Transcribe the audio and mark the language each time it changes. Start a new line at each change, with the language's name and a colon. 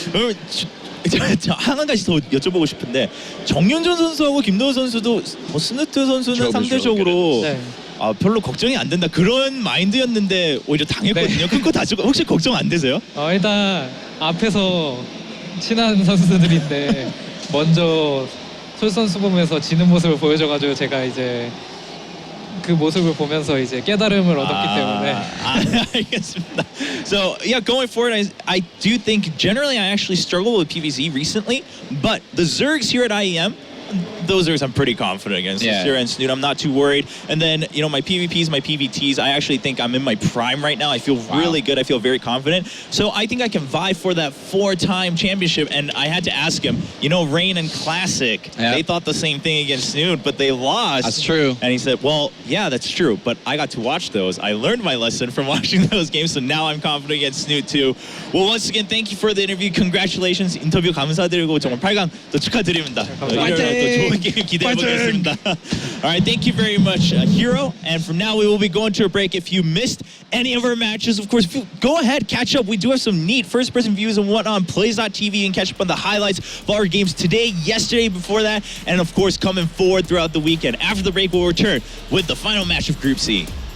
Korean: 그러면 한 가지 더 여쭤보고 싶은데 정윤준 선수하고 김도호 선수도 스누트 선수는 상대적으로 별로 걱정이 안 된다 그런 마인드였는데 오히려 당했거든요. 큰 거 다치고 혹시 걱정 안 되세요? 일단 앞에서 친한 선수들인데 먼저 솔 선수 보면서 지는 모습을 보여줘가지고 제가 이제 그 모습을 보면서 이제 깨달음을 얻었기 때문에. 알겠습니다.
English: So yeah, going forward, I do think generally I actually struggle with PvZ recently, but the Zergs here at IEM. Those Zergs I'm pretty confident against. Lucera and Snoot, I'm not too worried. And then, my PvPs, my PvTs, I actually think I'm in my prime right now. I feel really good. I feel very confident. So I think I can vie for that 4-time championship. And I had to ask him, Rain and Classic, they thought the same thing against Snoot, but they lost. That's true. And he said, well, yeah, that's true. But I got to watch those. I learned my lesson from watching those games. So now I'm confident against Snoot too. Well, once again, thank you for the interview. Congratulations.
Korean: 인터뷰 감사드리고 정말 8강 또 축하드립니다. 또 좋은 게임 기대해 보겠습니다.
English: All right, thank you very much, herO. And from now we will be going to a break. If you missed any of our matches, of course, go ahead, catch up. We do have some neat first-person views and whatnot on Plays.tv and catch up on the highlights of our games today, yesterday, before that, and of course coming forward throughout the weekend. After the break, we'll return with the final match of Group C.